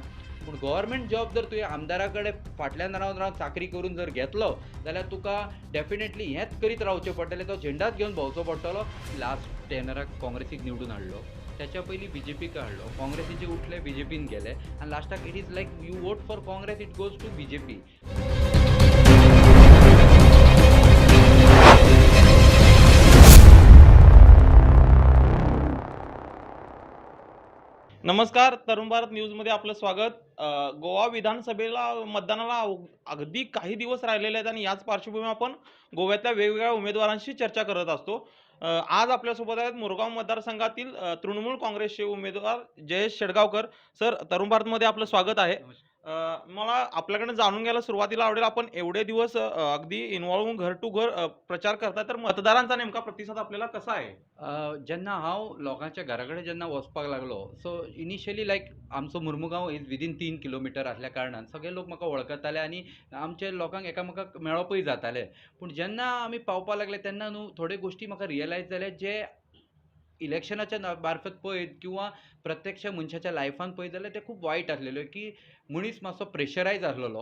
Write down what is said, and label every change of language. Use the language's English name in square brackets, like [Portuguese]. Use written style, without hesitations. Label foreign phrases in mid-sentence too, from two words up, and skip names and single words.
[Konkani] पूण [English] government job [Konkani] जर तुवें आमदारा कडेन फाटल्यान रावन चाकरी करून जर घेतलो जाल्यार तुका डेफिनेटली हेंच करीत रावचें पडटलें. तो झेंडाच घेवन भोंवचो पडटलो. लास्ट टेनराक काँग्रेसीक निवडून हाडलो, त्याच्या पयलीं बीजेपीक हाडलो, काँग्रेसीचे उठले, बीजेपीन गेले आनी लास्टाक [English] it is like you vote for Congress, it goes to BJP. [Marathi] नमस्कार, तरुण भारत न्यूजमध्ये आपलं स्वागत. गोवा विधानसभेला मतदानाला अगदी काही दिवस राहिलेले आहेत आणि याच पार्श्वभूमीवर आपण गोव्यातल्या वेगवेगळ्या उमेदवारांशी चर्चा करत असतो. आज आपल्यासोबत आहेत मुरगाव मतदारसंघातील तृणमूल काँग्रेसचे उमेदवार जयेश शेडगावकर. सर, तरुण भारतमध्ये आपलं स्वागत आहे. मला आपल्याकडे जाणून घ्यायला सुरुवातीला आवडेल, आपण एवढे दिवस अगदी इन्व्हॉल्व होऊन घर टू घर प्रचार करताय, तर मतदारांचा नेमका प्रतिसाद आपल्याला कसा आहे? [Konkani] जेन्ना हांव लोकांच्या घरा कडेन जेन्ना वचपाक लागलो, [English] so initially like [Konkani] आमचो मुर्मुगांव [English] is within [Konkani] 3 किलोमिटर आसल्या कारणान सगळे लोक म्हाका वळखताले आनी आमचे लोकांक एकामेकाक मेळोपूय जाताले. पूण जेन्ना आमी पावपाक लागले तेन्ना न्हू थोड्यो गोश्टी म्हाका रियलायज जाले जे इलेक्शनाच्या मार्फत पळयत किंवा प्रत्यक्ष मनशाच्या लायफान पळयत जाल्यार ते खूब वायट आसलेल्यो, की मनीस मातसो प्रेशरायज आसलेलो.